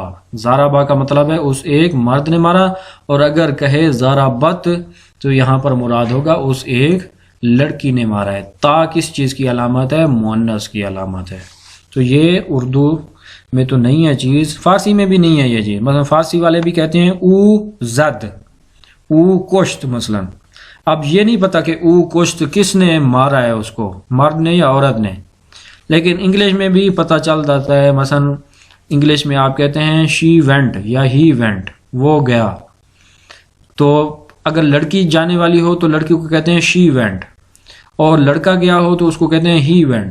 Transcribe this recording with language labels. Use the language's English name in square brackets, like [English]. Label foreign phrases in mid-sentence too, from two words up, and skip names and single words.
[Urdu] ضربا کا مطلب ہے اس ایک مرد نے مارا، اور اگر کہے ضربت تو یہاں پر مراد ہوگا اس ایک لڑکی نے مارا ہے. تا کس چیز کی علامت ہے؟ مؤنث کی علامت ہے. تو یہ اردو میں تو نہیں ہے چیز، فارسی میں بھی نہیں ہے یہ چیز. مثلا فارسی والے بھی کہتے ہیں [Persian] او زد، او کشت [Urdu] مثلا. اب یہ نہیں پتا کہ [Persian] او کشت [Urdu] کس نے مارا ہے، اس کو مرد نے یا عورت نے. لیکن انگلش میں بھی پتہ چل جاتا ہے. مثلا انگلش میں آپ کہتے ہیں [English] she went [Urdu] یا [English] he went, [Urdu] وہ گیا. تو اگر لڑکی جانے والی ہو تو لڑکی کو کہتے ہیں [English] she went, [Urdu] اور لڑکا گیا ہو تو اس کو کہتے ہیں [English] he went.